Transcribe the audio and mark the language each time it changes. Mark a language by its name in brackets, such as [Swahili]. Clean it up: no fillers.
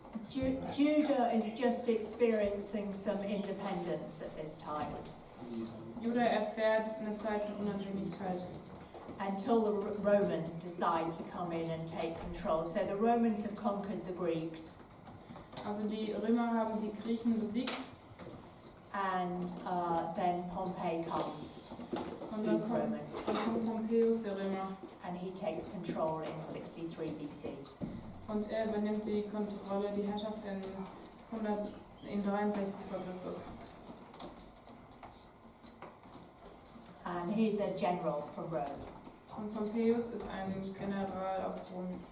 [English] Judah is just experiencing some independence at this time [German] Juda erfährt eine Zeit von Unabhängigkeit, [English] until the Romans decide to come in and take control. So the Romans have conquered the Greeks [German] also die Römer haben die Griechen besiegt [English] and then Pompey comes, [German] und [English] who's [German] dann kommt [English] Roman, [German] Pompeius, der Römer, [English] and he takes control in 63 BC. [German] und er übernimmt die Kontrolle, die Herrschaft in 63 vor Christus. [English] And he's a general from Rome. [German] Und Pompeius ist ein General aus Rom.